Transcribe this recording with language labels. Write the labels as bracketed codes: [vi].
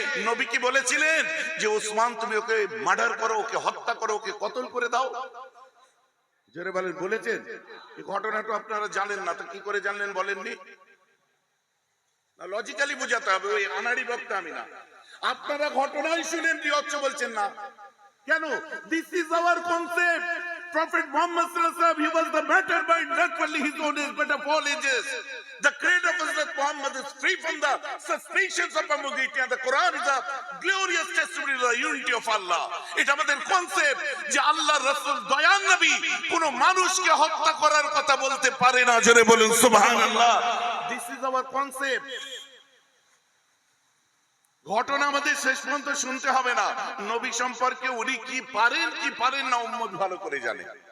[bn] নবী কি বলেছিলেন যে উসমান তুমি ওকে মার্ডার করো, ওকে হত্যা করো, ওকে কতল করে দাও? জোরে বলেন, বলেছেন? এই ঘটনাটা আপনারা জানেন না, তো কি করে জানলেন বলেননি? লজিক্যালি বোঝাতে হবে, ওই আনাড়ি বক্তা আমি না। আপনারা ঘটনাই শুনেন, রিওয়াজ বলছেন না কেন? [en] This is our concept. Prophet Muhammad [ar] sallallahu alaihi wasallam, [en] he was the better mind, not only his own age but of all ages. The creed of Hazrat Muhammad is free from the suspicions of ambiguity, and the Quran is a glorious testimony to the unity of Allah. [bn] এটা আমাদের concept যে আল্লাহর রাসূল দয়ার নবী কোন মানুষকে হত্যা করার কথা বলতে পারে না। জোরে বলুন সুবহানাল্লাহ। [en] This is our concept. [bn] ঘটনা আমাদের শেষ পর্যন্ত শুনতে হবে না, নবী সম্পর্কে উনি কি পারেন কি পারেন না উম্মত ভালো করে জানে।